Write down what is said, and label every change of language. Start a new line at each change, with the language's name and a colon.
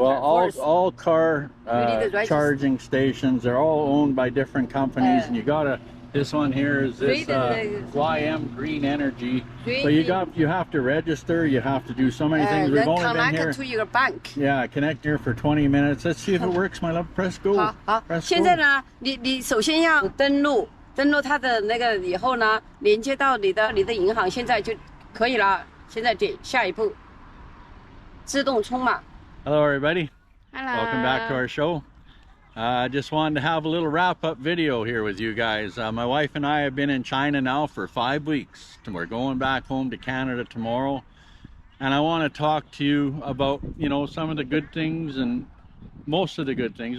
English: Well, all car charging stations, they're all owned by different companies, and you got to. This one here is this YM Green Energy. So you have to register. You have to do so many things. We've only been here. To your bank. Yeah, connect here for 20 minutes. Let's see if it works, my love. Press go.
Chinese: 好，
English: Press
Chinese: 现在呢，你首先要登录它的那个以后呢，连接到你的银行，现在就可以了。现在点下一步，自动充满。
English: Hello, everybody. Hello. Welcome back to our show. I just wanted to have a little wrap-up video here with you guys. My wife and I have been in China now for 5 weeks. We're going back home to Canada tomorrow. And I want to talk to you about, you know, some of the good things and most of the good things.